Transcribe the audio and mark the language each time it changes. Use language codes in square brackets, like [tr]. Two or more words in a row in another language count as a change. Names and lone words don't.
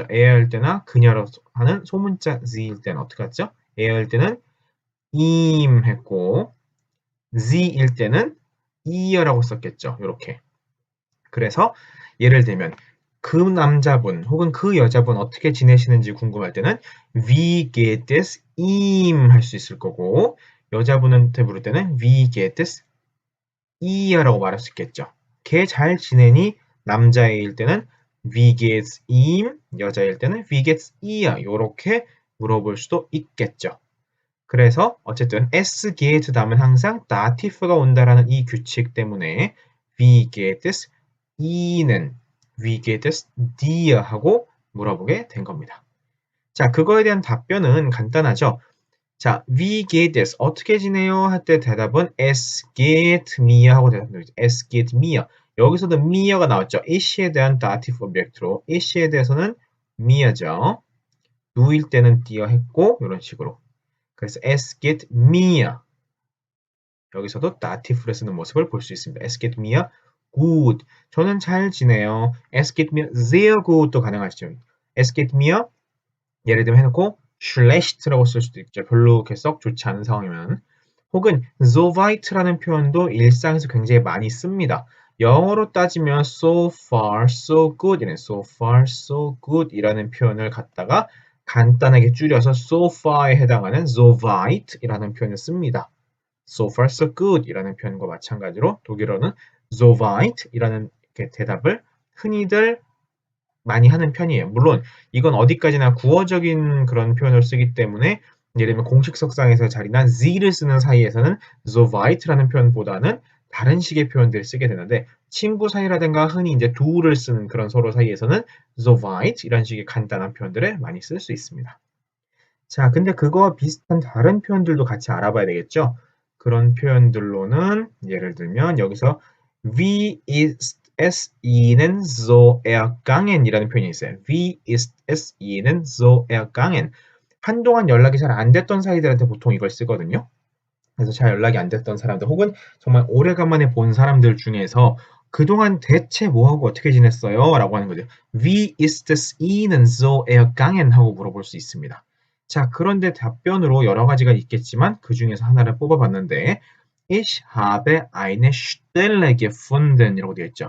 [ko] air일 때나 그녀로 하는 소문자 Z일 때는 어떻게 했죠? air일 때는 im 했고 z일 때는 이어라고 썼겠죠. 이렇게. 그래서 예를 들면 그 남자분 혹은 그 여자분 어떻게 지내시는지 궁금할 때는 [de] Wie geht es ihm [ko] 할 수 있을 거고 여자분한테 물을 때는 [de] Wie geht es ihr [ko] 라고 말할 수 있겠죠. 걔 잘 지내니? 남자일 때는 [de] Wie geht's ihm? [ko] 여자일 때는 [de] Wie geht's ihr? [ko] 이렇게 물어볼 수도 있겠죠. 그래서 어쨌든 [de] s geht [ko] 다음은 항상 dative가 온다라는 이 규칙 때문에 [de] wie geht es Ihnen, wie geht es dir [ko] 하고 물어보게 된 겁니다. 자, 그거에 대한 답변은 간단하죠. 자, [de] wie geht es [ko] 어떻게 지내요? 할 때 대답은 [de] es geht mir [ko] 하고 대답합니다. [de] es geht mir. [ko] 여기서도 mir가 나왔죠. it에 대한 dative 오브젝트로 it에 대해서는 mir죠. do일 때는 dir 했고 이런 식으로. 그래서 [de] es geht mir [ko] 여기서도 dative를 쓰는 모습을 볼 수 있습니다. [de] Es geht mir gut. [ko] 저는 잘 지내요. [de] Es geht mir sehr gut도 [ko] 가능하시죠. [de] Es geht mir [ko] 예를 들면 해놓고 schlecht라고 쓸 수도 있죠. 별로 이렇게 썩 좋지 않은 상황이면. 혹은 [de] so weit [ko] 라는 표현도 일상에서 굉장히 많이 씁니다. 영어로 따지면 [en] so far, so good [ko] 이라는 [en] so far, so good [ko] 이라는 표현을 갖다가 간단하게 줄여서 [en] so far [ko] 에 해당하는 [de] so weit [ko] 이라는 표현을 씁니다. [en] so far, so good [ko] 이라는 표현과 마찬가지로 독일어는 [de] so weit [ko] 이라는 대답을 흔히들 많이 하는 편이에요. 물론 이건 어디까지나 구어적인 그런 표현을 쓰기 때문에 예를 들면 공식 석상에서 자리나 z를 쓰는 사이에서는 [de] so weit [ko] 라는 표현보다는 다른 식의 표현들을 쓰게 되는데 친구 사이라든가 흔히 이제 do를 쓰는 그런 서로 사이에서는 [de] so weit [ko] 이런 식의 간단한 표현들을 많이 쓸 수 있습니다. 자, 근데 그거와 비슷한 다른 표현들도 같이 알아봐야 되겠죠? 그런 표현들로는 예를 들면 여기서 [de] Wie ist es Ihnen so ergangen? [ko] 이라는 표현이 있어요. [de] Wie ist es Ihnen so ergangen? [ko] 한동안 연락이 잘 안 됐던 사이들한테 보통 이걸 쓰거든요. 그래서 잘 연락이 안 됐던 사람들 혹은 정말 오래간만에 본 사람들 중에서 그동안 대체 뭐하고 어떻게 지냈어요? 라고 하는 거죠. [de] Wie ist es Ihnen so ergangen? [ko] 하고 물어볼 수 있습니다. 자, 그런데 답변으로 여러 가지가 있겠지만 그 중에서 하나를 뽑아봤는데 [de] Ich habe eine Stelle gefunden [ko] 이라고 되어 있죠.